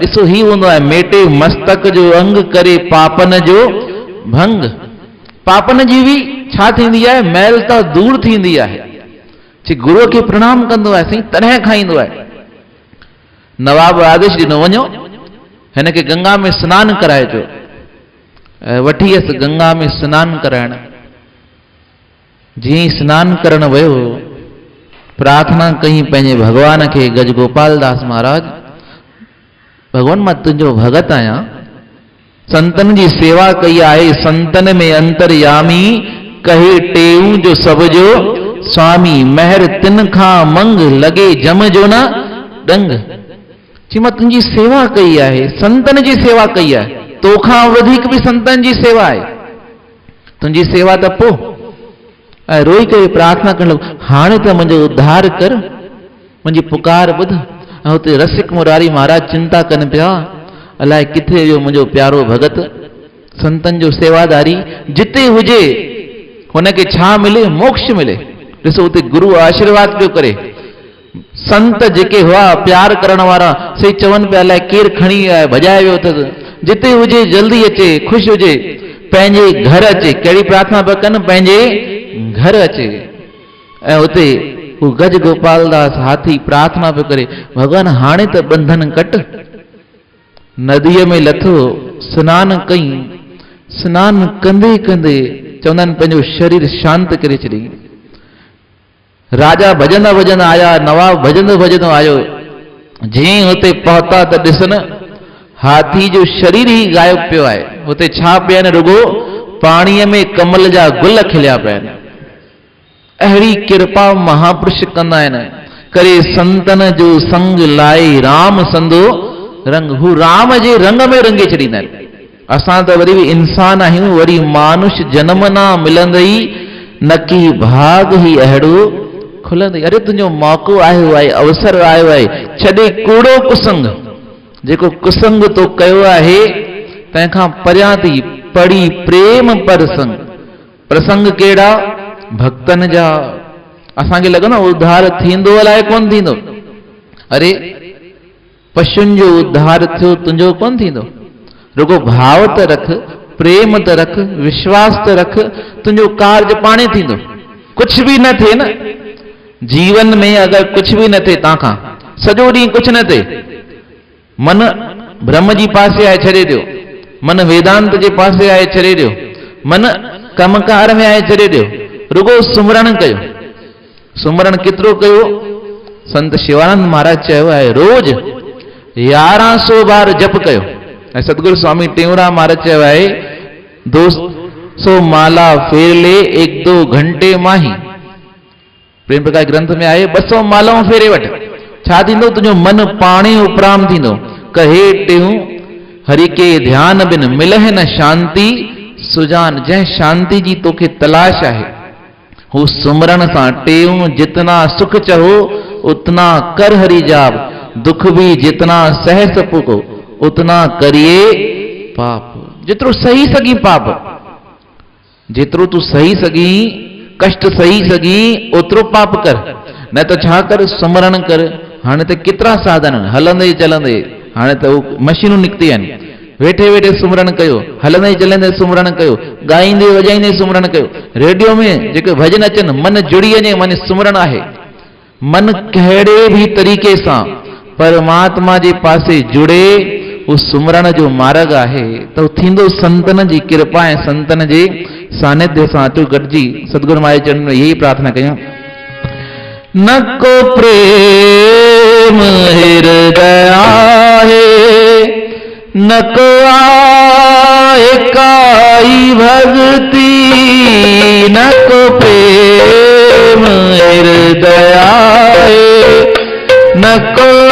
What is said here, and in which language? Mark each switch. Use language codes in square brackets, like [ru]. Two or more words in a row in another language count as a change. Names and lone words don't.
[sd] ॾिसो ही हूंदो आहे, मेटे मस्तक जो अंग करे पापन जो भंग। पापन जी बि छा थींदी आहे, मैल त दूर थींदी आहे। गुरुअ खे प्रणाम कंदो आहे, साईं तॾहिं खाईंदो आहे। नवाब आदेश ॾिनो, वञो हिन खे गंगा में सनानु कराइजो। वठी वियसि गंगा में सनानु कराइण। जीअं ई सनानु करण वियो, प्रार्थना कई पंहिंजे भगवान खे, गज गोपाल दास महाराज, भगवान मां तुंहिंजो भगत आहियां, संतन जी सेवा कई आहे, संतन में अंतरयामी, कहे टेऊ जो सब जो स्वामी, महर तिन खां मंग, लगे जम जो न डंग। जी मां तुंहिंजी सेवा कई आहे, संतन जी सेवा कई आहे, तोखां वधीक बि संतन जी सेवा आहे, तुंहिंजी सेवा त पोइ। ऐं रोई करे प्रार्थना करण लॻो, हाणे त मुंहिंजो उद्धार कर, मुंहिंजी पुकार ॿुध। ऐं हुते रसिक मुरारी महाराज चिंता कनि पिया, अलाए किथे वियो मुंहिंजो प्यारो भगत, संतन जो सेवादारी, जिते हुजे हुनखे छा मिले? मोक्ष मिले। ॾिसो हुते गुरु आशीर्वाद पियो करे। संत जेके हुआ प्यार करण वारा, से चवनि पिया अलाए केरु खणी आयो, भॼाए वियो अथसि, जिते हुजे जल्दी अचे, ख़ुशि हुजे, पंहिंजे घर अचे। कहिड़ी प्रार्थना पिया कनि? पंहिंजे घर अचे। ऐं हुते हू गज गोपाल दास हाथी प्रार्थना पियो करे, भगवान हाणे त बंधन कट। नदीअ में लथो, सनानु कई, सनानु कंदे कंदे चवंदा आहिनि पंहिंजो शरीर शांत करे छॾी। राजा भॼंदा भॼंदा आया, नवाब भॼंदो भॼंदो आयो। जीअं हुते पहुता त ॾिसनि हाथी जो शरीर ई गायब पियो आहे। हुते छा पिया आहिनि? रुगो पाणीअ में कमल जा गुल खिलिया पिया आहिनि। अहिड़ी कृपा महापुरुष कंदा आहिनि। करे संतन जो संग लाए राम संदो रंग, हू राम जे रंग में रंगे छॾींदा आहिनि। असां त वरी बि इंसान आहियूं, वरी मानुष जनम ना मिलंदई, न की भाग ई अहिड़ो खुलंदई। अरे तुंहिंजो मौक़ो आयो आहे, अवसर आयो आहे, छॾे कूड़ो कुसंग, जेको कुसंग तो कयो आहे तंहिंखां परियां थी पढ़ी प्रेम प्रसंग। प्रसंग कहिड़ा? भक्तन जा। असांखे लॻो न उद्धार थींदो, अलाए कोन थींदो। अरे पशुनि जो उद्धार थियो, तुंहिंजो कोन थींदो? रुगो भाव त रख, प्रेम त रख, विश्वास त रख, तुंहिंजो कार्य पाणे थींदो। कुछ बि न थिए न जीवन में, अगर कुछ भी न थिए तव्हांखां, सॼो ॾींहुं कुछ न थिए, मन ब्रह्म जी पासे आहे छॾे ॾियो, मन वेदांत जे पासे आहे छॾे ॾियो, मन कमकार में आहे छॾे ॾियो, रुगो सुमरण कयो। सुमरण केतिरो कयो? संत शिवानंद महाराज चयो आहे रोज 1100 बार जप कयो। ऐं सतगुरु स्वामी टेऊंराम महाराज चयो आहे 200 माला फेर ले 1-2 घंटे माही। प्रेम प्रकाश ग्रंथ में आहे 200 मालाऊं फेरे वठ, छा थींदो? तुंहिंजो मन पाणे उपराम थींदो। [hi] कहे टेऊं हरि के ध्यान बिन मिलह न शांति सुजान। [sd] जंहिं शांति जी तोखे तलाश आहे, हू सुमरण सां टेऊं [hi] जितना सुख चहो उतना कर हरि जाप, दुख भी जितना सह सको उतना करिए पाप। [sd] जेतिरो सही सघी पाप, जेतिरो तू सही सघी कष्ट सही सघी ओतिरो पाप कर। न त छा कर? सुमरण कर। हाणे त केतिरा साधन हलंदे चलंदे, हाणे त मशीनूं निकिती आहिनि, वेठे वेठे सुमरण कयो, हलंदे चलंदे सुमरण कयो, ॻाईंदे वॼाईंदे सुमरण कयो। रेडियो में जेके भॼन अचनि, मन जुड़ी वञे, मन सुमरण आहे। मन कहिड़े भी तरीक़े सां परमात्मा जे पासे जुड़े, उस सुमरण जो मार्ग आहे त थींदो संतन जी कृपा ऐं संतन जे सानिध्य सां। अचो गॾिजी सतगुरु महाराज चरण में यही प्रार्थना कयूं। न को प्रेम हृदय आहे, न को आए काई भक्ति, न को प्रेम हृदय आहे, न को